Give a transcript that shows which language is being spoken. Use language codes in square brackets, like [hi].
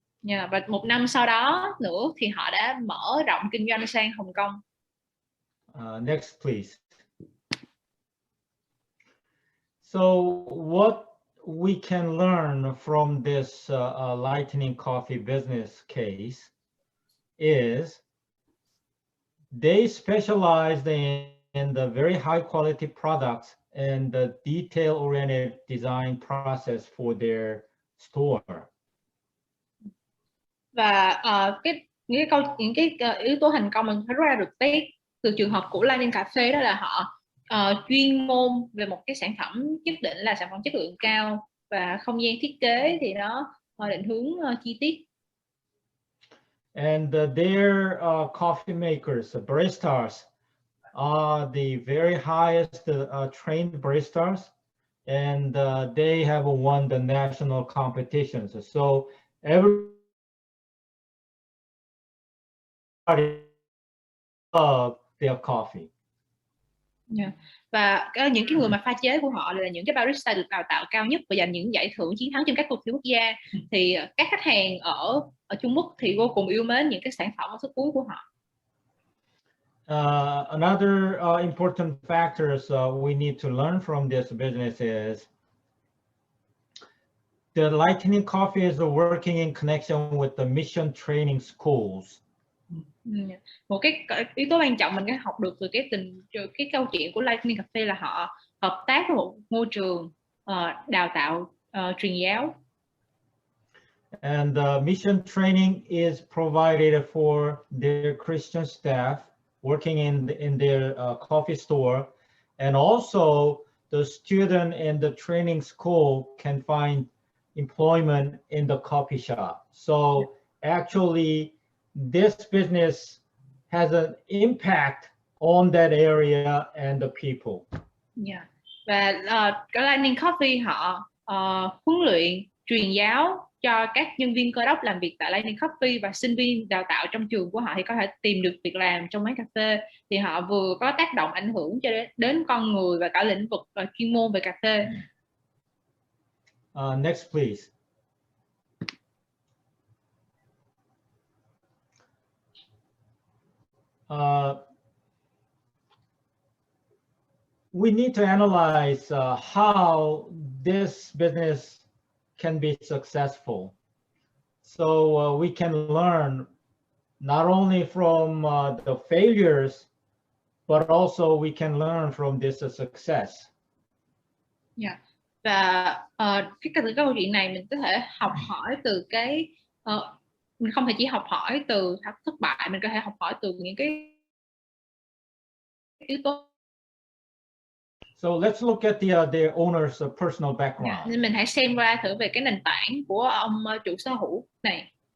[vi] Yeah, và 1 năm sau đó nữa thì họ đã mở rộng kinh doanh sang Hồng Kông. [en] Next, please. So what we can learn from this Lightning Coffee business case is they specialized in the very high quality products and the detail-oriented design process for their store. [vi] Và những cái yếu tố thành công mình phải rút ra được từ trường hợp của Lightning Cà Phê, đó là họ chuyên môn về một cái sản phẩm nhất định là sản phẩm chất lượng cao, và không gian thiết kế thì nó định hướng chi tiết. [en] And their coffee makers, baristas, are the very highest trained baristas, and they have won the national competitions. So everybody loves their coffee. Yeah. [vi] Và những cái người mà pha chế của họ là những cái barista được đào tạo cao nhất và giành những giải thưởng chiến thắng trên các cuộc thi quốc gia, thì các khách hàng ở Trung Quốc thì vô cùng yêu mến những cái sản phẩm ở phút cuối của họ. [en] Another important factors we need to learn from this business is the Lightning Coffee is working in connection with the mission training schools. [vi] Một cái yếu tố quan trọng mình có học được từ cái câu chuyện của Lightning Cafe là họ hợp tác với một môi trường đào tạo truyền giáo. [en] And mission training is provided for their Christian staff working in their coffee store, and also the student in the training school can find employment in the coffee shop. So actually, this business has an impact on that area and the people. Yeah. [vi] Và cái Lightning Coffee họ huấn luyện truyền giáo cho các nhân viên cơ đốc làm việc tại Lightning Coffee, và sinh viên đào tạo trong trường của họ thì có thể tìm được việc làm trong quán cà phê, thì họ vừa có tác động ảnh hưởng cho đến con người và cả lĩnh vực chuyên môn về cà phê. [en] Next, please. We need to analyze how this business can be successful. So we can learn not only from the failures, but also we can learn from this success. Yeah. [vi] Và từ câu chuyện này mình có thể học hỏi từ mình không thể chỉ học hỏi từ thất bại, mình có thể học hỏi từ những cái yếu tố. [en] So let's look at the owner's personal background. [vi] Nên mình hãy xem qua thử về cái nền tảng của ông chủ sở hữu này.